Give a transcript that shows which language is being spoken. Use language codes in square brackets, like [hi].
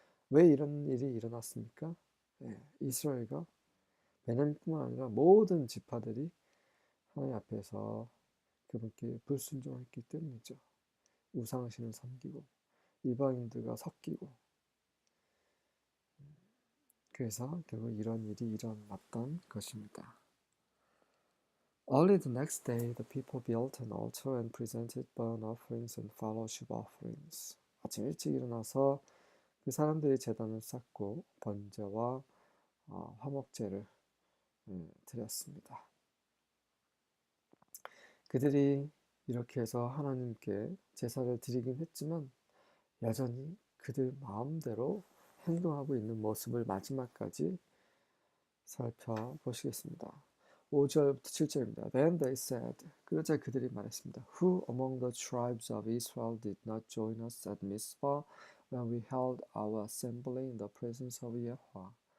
[ko] 왜 이런 일이 일어났습니까? 이스라엘과 베냐민뿐만 아니라 모든 지파들이 하나님 앞에서 그분께 불순종했기 때문이죠. 우상신을 섬기고 이방인들과 섞이고, 그래서 결국 이런 일이 일어났던 것입니다. [en] Early the next day, the people built an altar and presented burnt offerings and fellowship offerings. [ko] 아침 일찍 일어나서 그 사람들이 제단을 쌓고 번제와 화목제를 드렸습니다. 그들이 이렇게 해서 하나님께 제사를 드리긴 했지만 여전히 그들 마음대로 행동하고 있는 모습을 마지막까지 살펴보시겠습니다. 5절부터 7절입니다. [en] Then they said, [ko] 그러자 그들이 말했습니다. [en] Who among the tribes of Israel did not join us at Mizpah when we held our assembly in the presence of Yahweh?